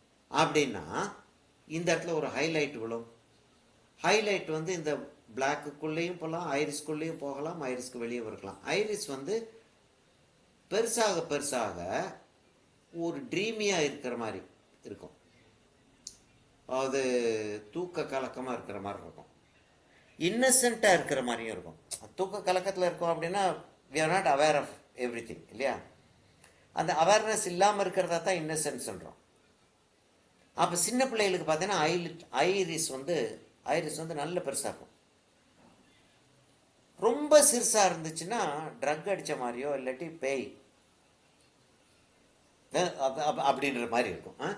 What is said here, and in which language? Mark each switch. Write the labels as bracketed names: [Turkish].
[Tamil] அப்படின்னா இந்த இடத்துல ஒரு ஹைலைட் விழும். ஹைலைட் வந்து இந்த பிளாக்குக்குள்ளேயும் போகலாம், ஐரிஸ்குள்ளேயும் போகலாம், ஐரிஸ்க்கு வெளியே இருக்கலாம். ஐரிஸ் வந்து பெருசாக பெருசாக ஒரு ட்ரீமியாக இருக்கிற மாதிரி இருக்கும். அது தூக்க கலக்கமாக இருக்கிற மாதிரி இருக்கும். இன்னசென்ட்டாக இருக்கிற மாதிரியும் இருக்கும். தூக்க கலக்கத்தில் இருக்கும் அப்படின்னா [English] we are not aware of everything, [Tamil] இல்லையா? அந்த அவேர்னஸ் இல்லாமல் இருக்கிறதா தான் இன்னசென்ட் சொல்கிறோம். அப்போ சின்ன பிள்ளைகளுக்கு பார்த்தீங்கன்னா ஐரிஸ் வந்து நல்ல பெருசாக இருக்கும். ரொம்ப சிறுசாக இருந்துச்சுன்னா ட்ரக் அடித்த மாதிரியோ இல்லாட்டி பேய் அப்படின்ற மாதிரி இருக்கும்.